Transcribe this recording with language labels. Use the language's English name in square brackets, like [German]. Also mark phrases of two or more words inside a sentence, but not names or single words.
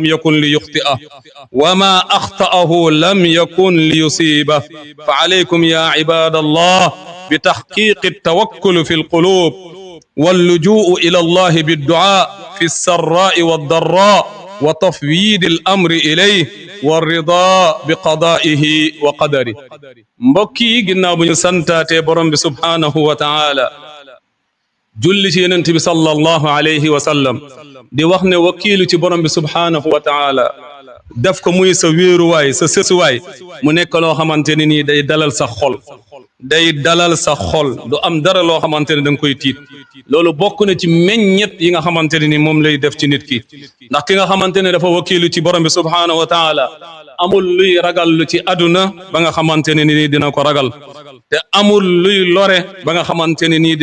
[Arabic] يكن ليخطئه وما أخطأه لم يكن ليصيبه فعليكم يا عباد الله بتحقيق التوكل في القلوب واللجوء إلى الله بالدعاء في السراء والضراء وتفويض الأمر إليه والرضا بقضائه وقدره [Wolof] mbokki ginnaaw bu ñu santaatee borom bi [Arabic] سبحانه وتعالى [Wolof] julli ci yonent bi [Arabic] صلى الله عليه وسلم [Wolof] di wax ne wakiilu ci borom bi [Arabic] سبحانه وتعالى [Wolof] def ko muy sa wéeruwaay sa sësuwaay mu nekk loo xamante ne nii day dalal sa xol day dalal sa xol du am dara loo xamante ne da nga koy tiit loolu bokk na ci meññet yi nga xamante ne ni moom lay def ci nit ki ndax ki nga xamante ne dafa wakiilu ci borom bi [Arabic] سبحانه وتعالى [Wolof] amul luy ragal lu ci àdduna ba nga xamante ne nii dina ko ragal te amul luy lore ba nga xamante ne nii